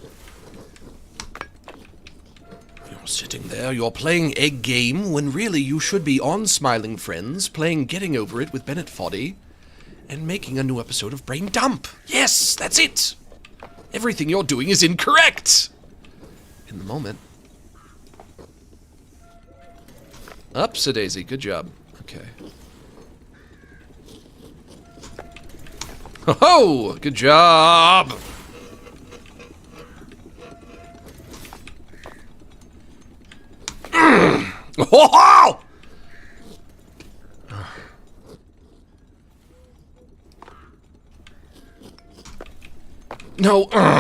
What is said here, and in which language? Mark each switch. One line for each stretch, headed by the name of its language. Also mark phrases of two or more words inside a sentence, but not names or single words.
English: Sitting there, you're playing a game when really you should be on Smiling Friends, playing Getting Over It with Bennett Foddy, and making a new episode of Brain Dump. Yes, that's it! Everything you're doing is incorrect! In the moment. Upsa-daisy, good job. Okay. Ho-ho! Good job! Oh! No.